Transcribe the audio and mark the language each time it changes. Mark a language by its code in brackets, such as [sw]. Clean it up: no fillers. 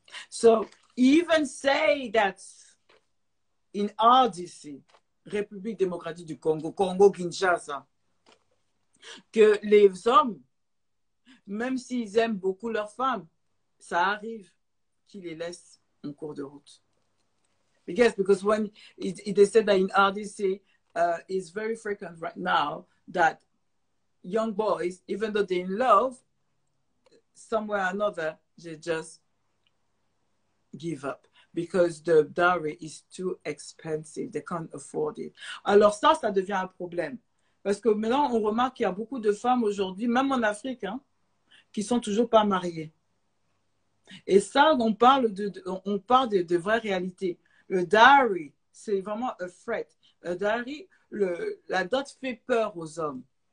[en] So, even say that in RDC, [fr] République démocratique du Congo, Congo-Kinshasa, que les hommes, même s'ils aiment beaucoup leurs femmes, ça arrive qu'ils les laissent en cours de route. [en] Yes, because when they said that in RDC, it's very frequent right now that young boys, even though they're in love, somewhere or another, they just give up because the dowry is too expensive. They can't afford it. [fr] Alors ça devient un problème. Parce que maintenant, on remarque qu'il y a beaucoup de femmes aujourd'hui, même en Afrique, hein, qui sont toujours pas mariées. Et ça, on parle de vraies réalités. Le dowry, c'est vraiment un threat. Le dowry, la dot fait peur aux hommes.